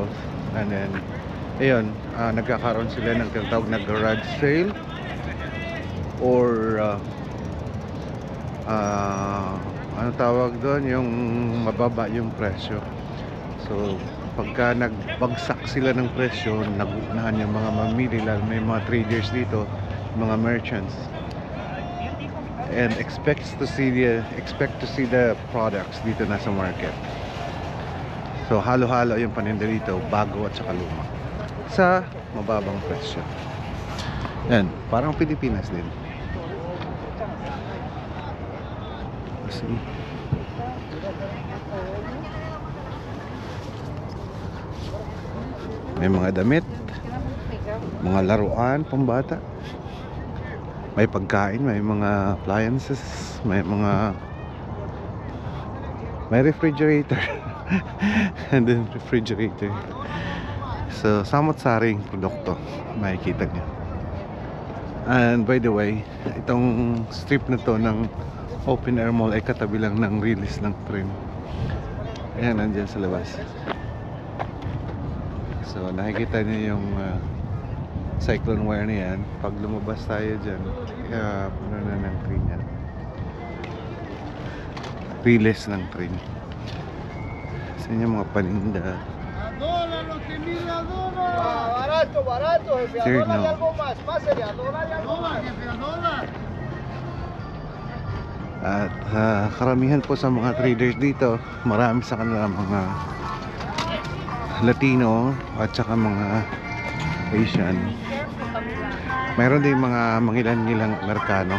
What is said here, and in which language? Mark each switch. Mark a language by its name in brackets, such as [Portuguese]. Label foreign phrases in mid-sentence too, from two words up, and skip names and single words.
[English] And then [Filipino] ayun, nagkakaroon sila ng tinatawag na [English] garage sale [Filipino] or ano tawag doon, yung mababa yung presyo. So pagka nagbagsak sila ng presyo, nagunahan yung mga mamili, lalo may mga traders dito, mga merchants, [English] and expect to see the products [Filipino] dito na sa market. So halo-halo yung paninda dito, bago at saka luma, sa mababang presyo. Yan, parang Pilipinas din. See? May mga damit, mga laruan pambata, may pagkain, may mga appliances, may refrigerator [English] and then [Filipino] refrigerator. So samot-saring produkto makikita nyo. [English] And by the way, [Filipino] itong strip na to ng [English] open air mall [Filipino] ay katabi lang ng release ng train. Ayan, nandyan sa labas. So nakikita niyo yung cyclone wire na yan. Pag lumabas tayo dyan, puno na ng train yan. Release ng train. Sa inyo mga paninda. [Spanish] Barato, barato, jefe. Sir, Adólar y no. algo más. Pásale, adólar y algo más. [Filipino] At karamihan po sa mga traders dito, marami sa kanila mga Latino at saka mga Asian. Mayroon din mga mangilan-ngilang Amerikano.